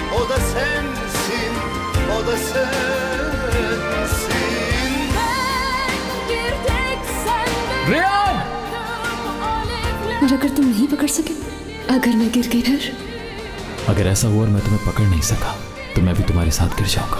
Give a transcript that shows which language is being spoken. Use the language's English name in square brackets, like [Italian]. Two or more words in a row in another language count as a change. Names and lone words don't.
[Turkish] da sensin, o da sensin. Ben bir tek senden रेयान! alevler. [Hindi] और अगर तुम नहीं पकड़ सके, अगर मैं गिर गई फिर? अगर ऐसा हुआ और मैं तुम्हें पकड़ नहीं सका तो मैं भी तुम्हारे साथ गिर जाऊंगा।